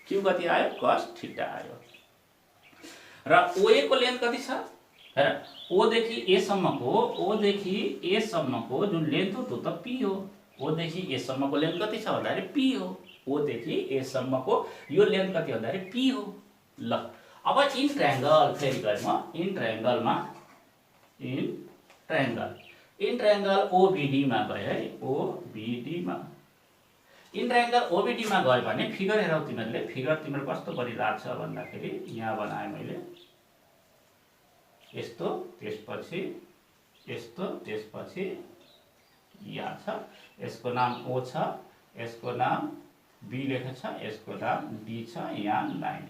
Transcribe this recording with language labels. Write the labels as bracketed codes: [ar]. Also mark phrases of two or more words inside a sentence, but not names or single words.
[ne] क्यू कति आयो cos थीटा आयो। र OA को लेन्थ कति छ हेर, O देखि A सम्मको जुन लेन्थ हो त्यो त P हो। O देखि A सम्मको लेन्थ कति छ भन्दाखेरि P हो। O देखि A सम्मको यो लेन्थ कति भन्दाखेरि P हो। ल अब [en] in triangle [ne] फेरि गए म [en] in triangle OBD [ne] मा गए है, OBD मा [en] in triangle OBD [ne] मा गए भने फिगर हेरौ तिमीहरुले, फिगर तिम्रो कस्तो परिरहेको छ भन्दाखेरि यहाँ बनाए मैले यस्तो, त्यसपछि यस्तो, त्यसपछि यहाँ छ, यसको नाम O छ, यसको नाम B लेखेको छ, यसको नाम D छ, यहाँ लाइन।